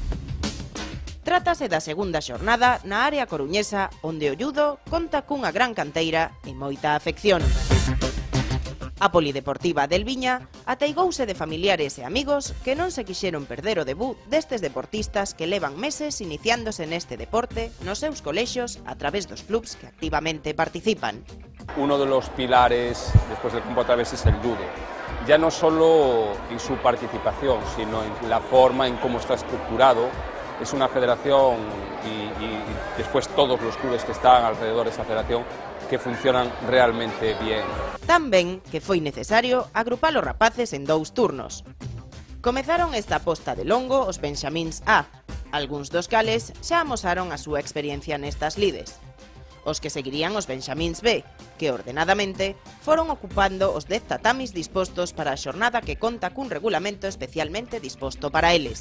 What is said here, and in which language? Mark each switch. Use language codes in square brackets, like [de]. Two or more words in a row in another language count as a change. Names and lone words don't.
[gl] Trátase da segunda xornada na área coruñesa, onde o judo conta cunha gran canteira e moita afección. A Polideportiva del Viña ateigouse de familiares e amigos que non se quixeron perder o debut destes deportistas que levan meses iniciándose neste deporte nos seus colexos a través dos clubs que activamente participan. [es] Uno de los pilares después del campo a través es el judo, ya no solo en su participación, sino en la forma en cómo está estructurado. Es una federación y después todos los clubes que están alrededor de esa federación que funcionan realmente bien. [gl] Tan ben que foi necesario agrupar os rapaces en dous turnos. Comezaron esta posta de longo os Benxamíns A, algúns dos cales xa amosaron a súa experiencia nestas lides. Os que seguirían os Benxamíns B, que ordenadamente foron ocupando os 10 tatamis dispostos para a xornada que conta cun regulamento especialmente disposto para eles.